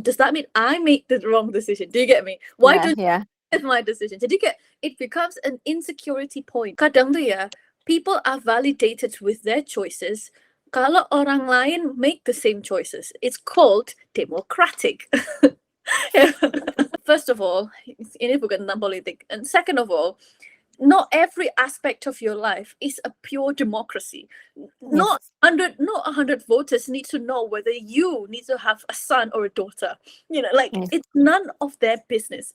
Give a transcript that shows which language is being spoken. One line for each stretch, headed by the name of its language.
English: Does that mean I make the wrong decision? Do you get me? Why don't you make my decision?
Indonesian: Jadi kayak
English: it becomes an insecurity point.
Indonesian: Kadang tuh ya,
English: people are validated with their choices.
Indonesian: Kalau orang lain
English: make the same choices, it's called democratic.
Indonesian: First of all, ini bukan tentang politik.
English: And second of all, not every aspect of your life is a pure democracy. Not 100 voters need to know whether you need to have a son or a daughter. You know, like it's none of their business.